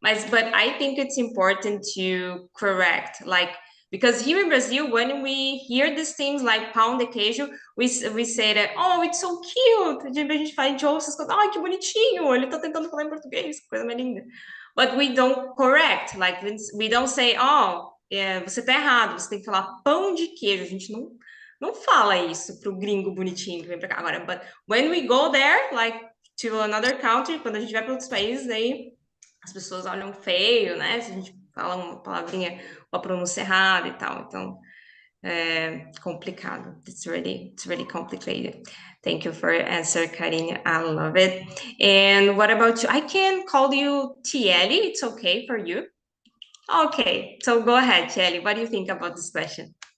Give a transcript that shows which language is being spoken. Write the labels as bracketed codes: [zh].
[en] But I think it's important to correct, like, because here in Brazil, when we hear these things like pão de queijo, we say that, oh, it's so cute. [pt] A gente fala, a gente ouve essas coisas, ai, que bonitinho, ele tá tentando falar em português, que coisa mais linda. [en] But we don't correct, like, we don't say, oh, [pt] você tá errado, você tem que falar pão de queijo. A gente não fala isso pro gringo bonitinho que vem pra cá. Agora, [en] but when we go there, like, to another country, [pt] quando a gente vai para outros países, aí as pessoas olham feio, né? Se a gente fala uma palavrinha com a pronúncia errada e tal. Então, complicado. [en] It's really complicated. Thank you for your answer, Karine. I love it. And what about you? I can call you Tieli. It's okay for you? Okay, so go ahead, Tieli. What do you think about this question?